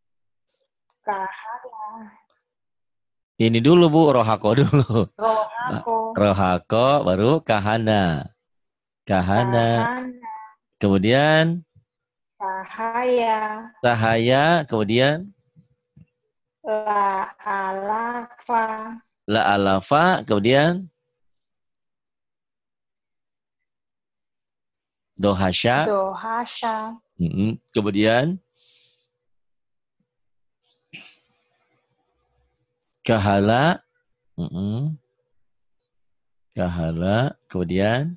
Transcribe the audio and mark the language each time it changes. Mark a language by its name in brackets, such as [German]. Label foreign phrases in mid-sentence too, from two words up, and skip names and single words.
[Arabic] Kahala. [Indonesian] ini dulu Bu, rohako dulu. [Arabic] Rohako. Rohako baru kahana. Kahana. [Indonesian] Kemudian [Arabic] Sahaya. sahaya, kemudian La alafa. la alafa, [Indonesian] kemudian dohasya. [Arabic] Dohasya. [Indonesian] Kemudian kahala. [Arabic] Kahala, kemudian